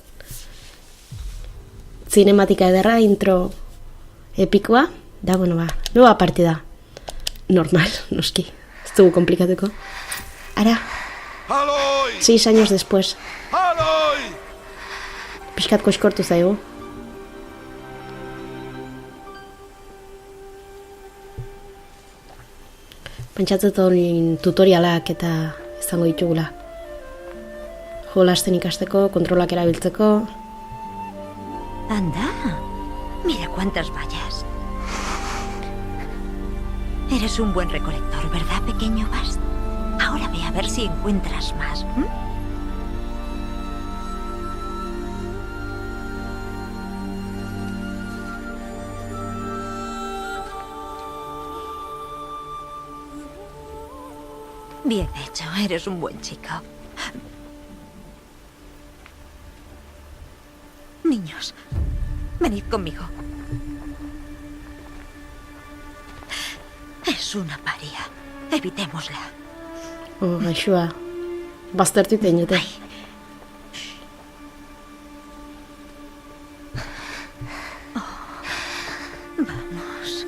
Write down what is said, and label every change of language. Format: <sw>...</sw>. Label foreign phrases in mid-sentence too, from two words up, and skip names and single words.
<eu>Zinematika ederra, intro epikoa.</eu> <es>Da, bueno, nueva partida. Normal, noski.</es> <eu>Ez dugu komplikatuko. Ara,</eu> <es>¡Aloy! 6 años después. ¡Aloy!</es> <eu>Piskat koskortu zaigu. Pentsatzen dut tutorialak eta izango ditugula. Jolasten ikasteko, kontrolak erabiltzeko.</eu> <es>Anda, mira cuántas vallas. Eres un buen recolector, ¿verdad, pequeño Bast? Ahora ve a ver si encuentras más. Bien hecho, eres un buen chico. Niños, venid conmigo. Es una paria. Evitémosla.</es> <eu>Oh, gaixoa. Baztertu iten jute.</eu> <es>Vamos.</es>